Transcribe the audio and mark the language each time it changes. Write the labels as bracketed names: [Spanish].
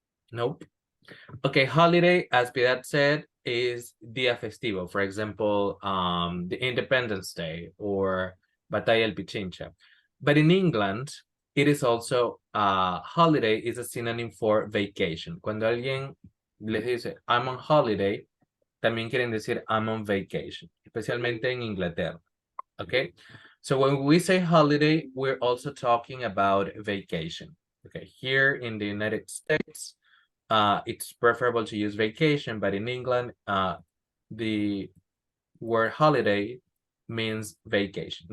[English] Nope. Okay, holiday, as Piedad said, is día festivo. For example, the Independence Day or Batalla del Pichincha. But in England, it is also holiday is a synonym for vacation. [Spanish] Cuando alguien les dice, [English] I'm on holiday, [Spanish] también quieren decir [English] I'm on vacation, [Spanish] especialmente en Inglaterra. [English] Okay, so when we say holiday, we're also talking about vacation. Okay, here in the United States, it's preferable to use vacation, but in England, the word holiday means vacation.